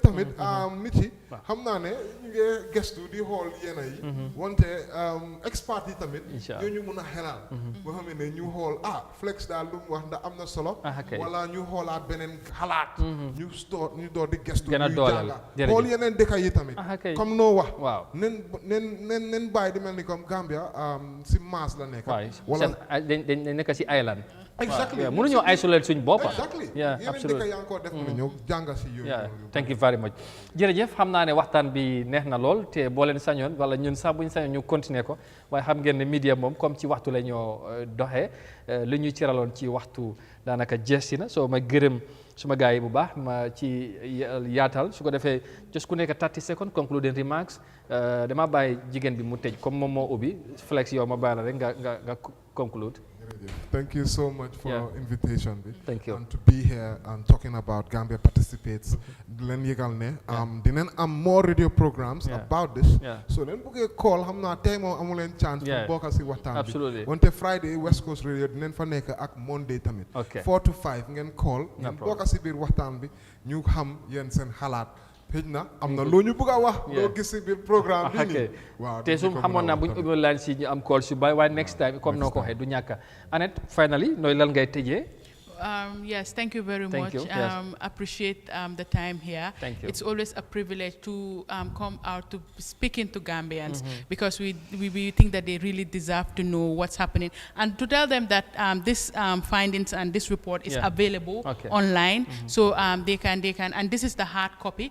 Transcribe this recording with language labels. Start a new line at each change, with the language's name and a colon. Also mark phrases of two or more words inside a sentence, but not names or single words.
Wolof: tamit nit yi xam naa ne ñu ngi gestu di xool yenn yi wante expert yi tamit ñoo ñu mun a xelal boo xam ne ñu xool flex daal lu mu wax ndax am na solo wala ñu xoolaat beneen xalaat ñu door di gestu ñuy jànga xool yeneen dëkk yi tamit comme noo wax nen bàyyi di mel ni comme Gambia si maas la nekk wala dañ nekk si island
English: exactly
Wolof: mënuñoo isolate suñ boppa absolutely yaa ngi ko def na ñëw jànga si yooyu
English: thank you very much
Wolof: jërëjëf xam naa ne waxtaan bi neex na lool te boo leen sañoon wala ñun sax buñ sañoon ñu continuer ko waaye xam ngeen ne media moom comme ci waxtu la ñoo doxee li ñu ciraloon ci waxtu daanaka jeesi na soo ma gërëm suma gars yi bu baax ma ci yaatal su ko defee just ku nekk
English: 30 seconds concluding remarks
Wolof: dama bàyyi jigéen bi mu tëj comme moom moo ubbi flex yow ma bàyyi la rek nga conclude.
English: Thank you so much for your invitation. Thank you. And to be here and talking about Gambia participates.
Wolof: Len yegal ne dinen am
English: more radio programs about this.
Wolof: So len buge call hamna tay mo amulen chance pour bokka ci waxtan bi.
English: Absolutely.
Wolof: Wonte Friday West Coast Radio dinen fa nek ak Monday tamit. 4 to 5 ngeen call ngeen bokka ci bir waxtan bi ñu xam yeen sen xalaat. Pejna amna lo ñu bëgg wax lo gis ci bir programme bi ni waaw te su xamoon naa buñ ubbi line si ñu am call si bay waaye
English: next time
Wolof: comme noo ko waxee du ñàkk Annette finally nooy lan ngay tëjee.
English: Yes, thank you very much. Appreciate the time here. Thank you. It's always a privilege to come out to speaking to Gambians because we think that they really deserve to know what's happening and to tell them that this findings and this report is available online, so they can and this is the hard copy.